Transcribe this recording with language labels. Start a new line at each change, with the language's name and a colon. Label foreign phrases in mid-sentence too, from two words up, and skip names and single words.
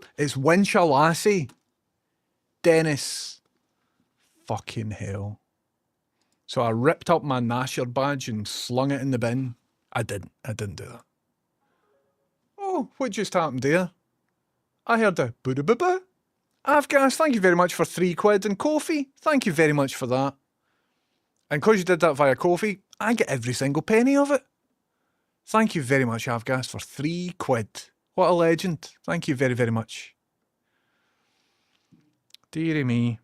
English: It's winch a lassie. Dennis. Fucking hell. So I ripped up my Nasher badge and slung it in the bin. I didn't do that. Oh, what just happened there? I heard a boo-da-boo-boo. Avgas, thank you very much for £3. And Kofi, thank you very much for that. And because you did that via Kofi, I get every single penny of it. Thank you very much, Avgas, for £3. What a legend. Thank you very, very much. Dearie me.